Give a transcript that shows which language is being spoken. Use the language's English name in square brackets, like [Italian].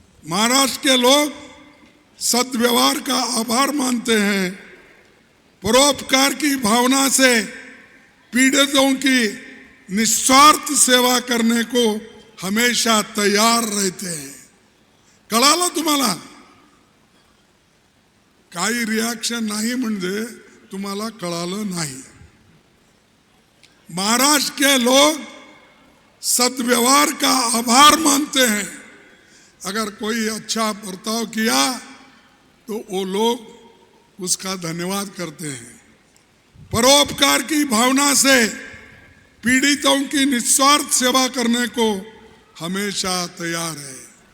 [Hindi] महाराष्ट्र के लोग सद्व्यवहार का आभार मानते हैं. परोपकार की भावना से पीड़ितों की निस्वार्थ सेवा करने को हमेशा तैयार रहते हैं. [Marathi] कळालं तुम्हाला? काही रिएक्शन नाही म्हणजे तुम्हाला कळालं नाही. [Hindi] महाराष्ट्र के लोग सद्व्यवहार का आभार मानते हैं. अगर कोई अच्छा बर्ताव किया तो वो लोग उसका धन्यवाद करते हैं. परोपकार की भावना से पीड़ितों की निस्वार्थ सेवा करने को हमेशा तैयार है.